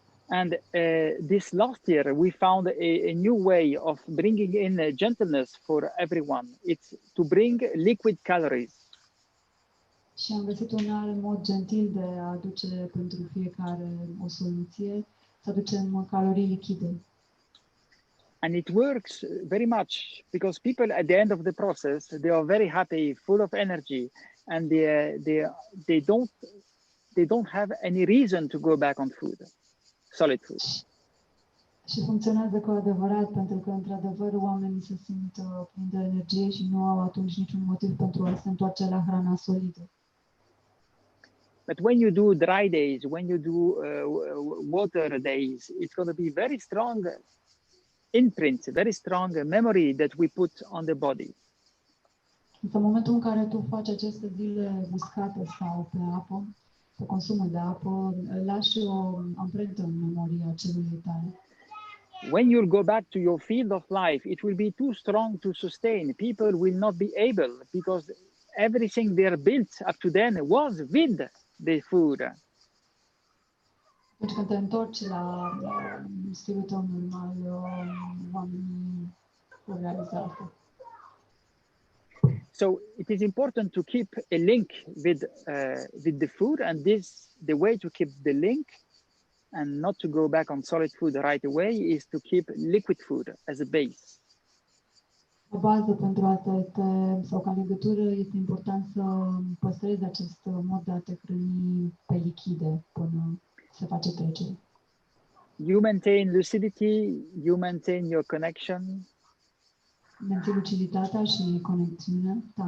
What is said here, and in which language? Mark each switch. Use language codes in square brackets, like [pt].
[en] And this last year, we found a new way of bringing in gentleness for everyone. It's to bring liquid calories. [ro] Și am găsit un alt mod gentil de a aduce pentru fiecare o soluție, să aducem calorii lichide. [en] And it works very much because people at the end of the process, they are very happy, full of energy, and they don't have any reason to go back on food, solid food. [ro] Și funcționează cu adevărat, pentru că, într-adevăr, oamenii se simt plini de energie și nu au atunci niciun motiv pentru a se întoarce la hrana solidă. [en] But when you do dry days, when you do water days, it's going to be very strong imprint, very strong memory that we put on the body. [ro] În momentul în care tu faci aceste zile uscate sau pe apă, pe consumul de apă, lași o amprentă în memoria celulei tale. [en] When you'll go back to your field of life, it will be too strong to sustain. People will not be able, because everything they're built up to then was with the food. [ro] Deci când te întorci la stilul tău normal, oamenii vor realiza asta. [en] So it is important to keep a link with the food, and the way to keep the link and not to go back on solid food right away is to keep liquid food as a base. [ro] O bază pentru asta este, sau ca legătură, este important să păstrezi acest mod de a te hrăni pe lichide până se face trecere. [en] You maintain lucidity, you maintain your connection. [ro] Menții luciditatea și conexiunea.